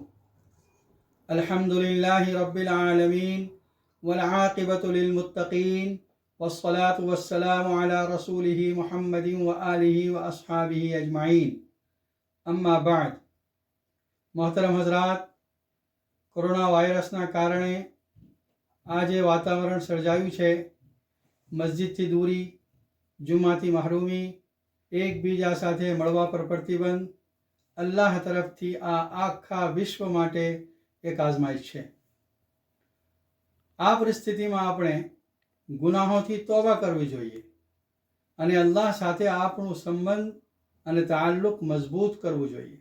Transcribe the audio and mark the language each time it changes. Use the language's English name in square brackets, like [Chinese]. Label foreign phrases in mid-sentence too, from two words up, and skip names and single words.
[Arabic] الحمد لله رب العالمين والعاقبة للمتقين والصلاة والسلام على رسوله محمد وآله وأصحابه أجمعين. أما بعد. [Gujarati] મોહતરમ હજરાત, કોરોના વાયરસના કારણે આજે વાતાવરણ સર્જાયું છે, મસ્જિદથી દૂરી, જુમાથી મહરૂમી, એકબીજા સાથે મળવા પર પ્રતિબંધ અલ્લાહ તરફથી આ આખા વિશ્વ માટે એક આઝમાઈશ છે। આ પરિસ્થિતિમાં આપણે ગુનાહોથી તોબા કરવી જોઈએ અને અલ્લાહ સાથે આપણું સંબંધ અને તાલ્લુક મજબૂત કરવું જોઈએ।